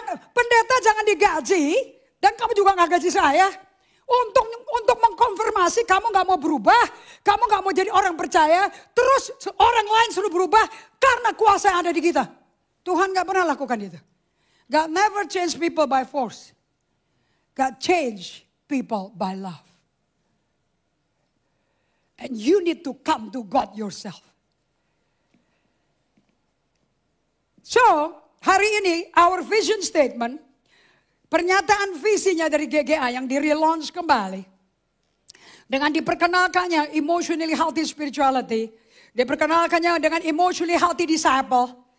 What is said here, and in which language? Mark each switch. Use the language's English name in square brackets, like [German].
[Indonesian] Pendeta jangan digaji. Dan kamu juga gak gaji saya. Untuk mengkonfirmasi kamu gak mau berubah. Kamu gak mau jadi orang percaya. Terus orang lain suruh berubah. Karena kuasa yang ada di kita. Tuhan gak pernah lakukan itu. [English] God never change people by force. God change people by love. And you need to come to God yourself. [Indonesian] So, hari ini [English] our vision statement, [Indonesian] pernyataan visinya dari GGA yang di-relaunch kembali. Dengan diperkenalkannya [English] emotionally healthy spirituality, [Indonesian] diperkenalkannya dengan [English] emotionally healthy disciple.